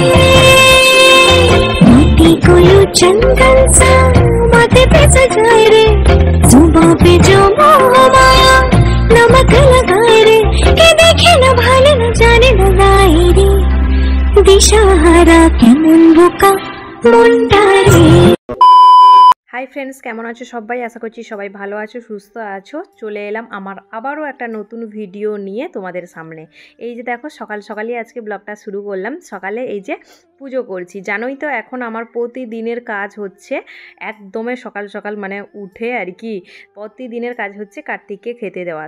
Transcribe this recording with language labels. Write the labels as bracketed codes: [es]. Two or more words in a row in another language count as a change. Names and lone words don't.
[hi] मोती कोई चंदन सा माथे पे सजाए रे जुबां पे जो मोह माया नमक लगाए रे के देखे न भाले न जाने न लाई रे [bn] দিশাহারা কেমন বোকা মুন্ডা রে। [en] Hi friends [bn] কেমন আছো সবাই আশা করছি সবাই ভালো আছো সুস্থ আছো। চলে এলাম আমার আবারো একটা নতুন ভিডিও নিয়ে তোমাদের সামনে। এই যে দেখো সকাল সকালই আজকে ব্লগটা শুরু করলাম। সকালে এই যে পুজো করছি, জানোই তো এখন আমার প্রতিদিনের কাজ হচ্ছে একদমই সকাল সকাল মানে উঠে আর কি প্রতিদিনের কাজ হচ্ছে কার্তিককে খেতে দেওয়া।